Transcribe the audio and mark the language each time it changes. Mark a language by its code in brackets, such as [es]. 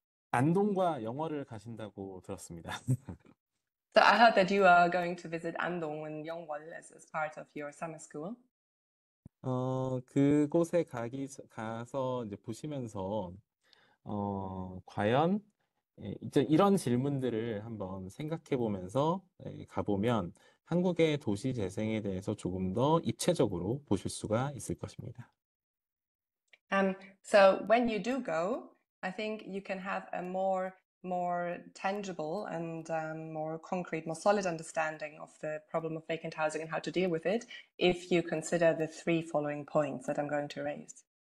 [ko] 안동과 영월을 가신다고 들었습니다. [en] So I heard that you are going to visit Andong and Yeongwol as part of your summer school. [ko] 그곳에 가서 이제 보시면서, 과연, 이제 이런 질문들을 한번 생각해 보면서 가보면 한국의 도시 재생에 대해서 조금 더 입체적으로 보실 수가 있을 것입니다. [en] So when you do go, I think you can have a more tangible and more concrete, more solid understanding of the problem of vacant housing and how to deal with it if you consider the three following points that I'm going to raise.